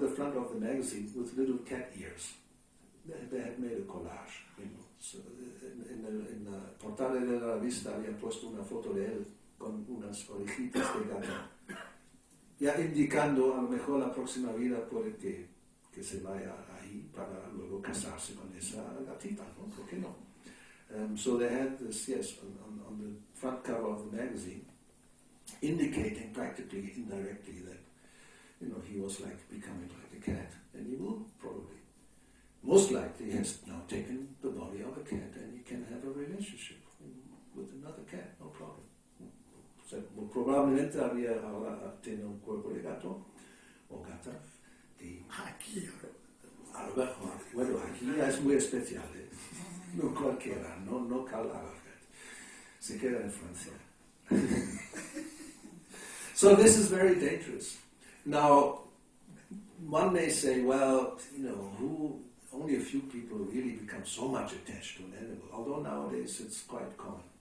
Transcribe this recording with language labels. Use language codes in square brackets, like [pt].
[en] the front of the magazine with little cat ears. They had made a collage, you know. [es] So en la portada de la revista habían puesto una foto de él con unas orejitas de gato. Ya indicando a lo mejor la próxima vida puede que se vaya ahí para luego casarse con esa gatita, ¿no? ¿Por qué no? [en] So they had this, yes, on the front cover of the magazine, indicating practically indirectly that, you know, he was like becoming like a cat, and he will probably, most likely, has now taken the body of a cat, and he can have a relationship with another cat, no problem. [es] O sea, probablemente ahora tiene un cuerpo de gato o gata, y aquí, a lo mejor, bueno, aquí es muy especial, no cualquiera, no Karl Lagerfeld, se queda en Francia. [en] So this is very dangerous. Now, one may say, well, you know, only a few people really become so much attached to an animal, although nowadays it's quite common.